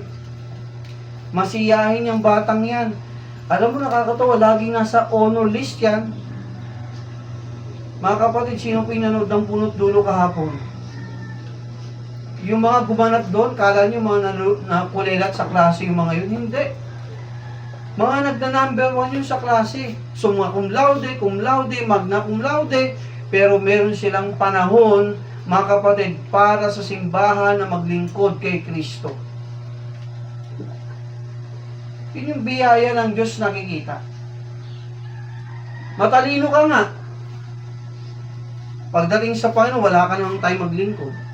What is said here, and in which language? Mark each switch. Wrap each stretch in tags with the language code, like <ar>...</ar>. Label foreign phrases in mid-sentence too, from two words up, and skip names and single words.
<tl>Masiyahin yung batang yan. Alam mo, nakakatawa, laging nasa</tl> <en>honor list</en> <tl>yan. Mga kapatid, sino po yung nanood ng Punot Dulo kahapon? Yung mga gumanap doon, kala nyo mga nakulilat sa klase yung mga yun? Hindi. Mga nagna-number 1 yun sa klase.</tl> <la>Summa cum laude, magna cum laude,</la> <tl>pero meron silang panahon, mga kapatid, para sa simbahan na maglingkod kay Kristo. Yun yung biyaya ng Diyos nakikita. Matalino ka nga. Pagdating sa Panginoon, wala ka namang time maglingkod.</tl>